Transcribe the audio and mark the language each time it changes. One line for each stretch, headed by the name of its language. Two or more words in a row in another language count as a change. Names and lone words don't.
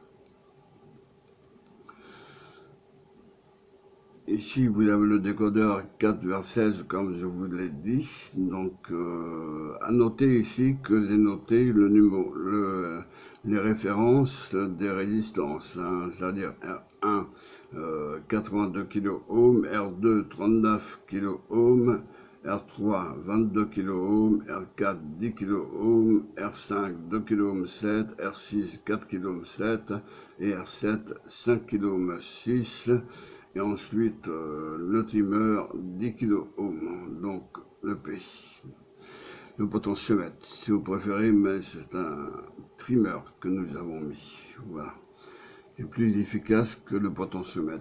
French: Ici vous avez le décodeur 4/16 comme je vous l'ai dit, donc à noter ici que j'ai noté le numéro, les références des résistances, hein, c'est-à-dire R1 82 kΩ, R2 39 kΩ, R3 22 kΩ, R4 10 kΩ, R5 2 kΩ 7, R6 4 kΩ 7 et R7 5 kΩ 6. Et ensuite le trimmer 10 kΩ, donc le P, le potentiomètre si vous préférez, mais c'est un trimmer que nous avons mis. Voilà, c'est plus efficace que le potentiomètre.